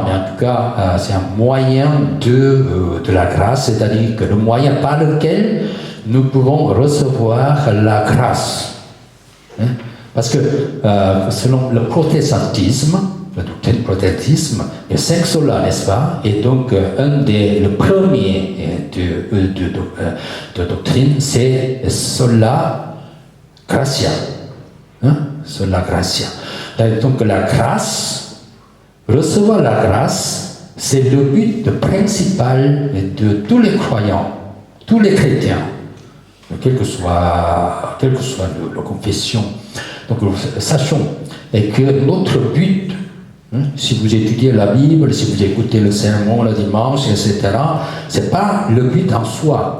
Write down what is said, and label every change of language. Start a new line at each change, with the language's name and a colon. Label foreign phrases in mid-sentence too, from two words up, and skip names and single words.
French: Mais en tout cas, c'est un moyen de la grâce, c'est-à-dire que le moyen par lequel nous pouvons recevoir la grâce. Parce que selon le protestantisme, la doctrine protestantisme, il y a 5 solas, n'est-ce pas? Et donc, le premier de doctrine, c'est
Latin: sola gratia. Sola gratia.
French: Donc, la grâce, recevoir la grâce, c'est le but principal de tous les croyants, tous les chrétiens, quelle que soit la confession. Donc, sachons que notre but, si vous étudiez la Bible, si vous écoutez le sermon le dimanche, etc., ce n'est pas le but en soi.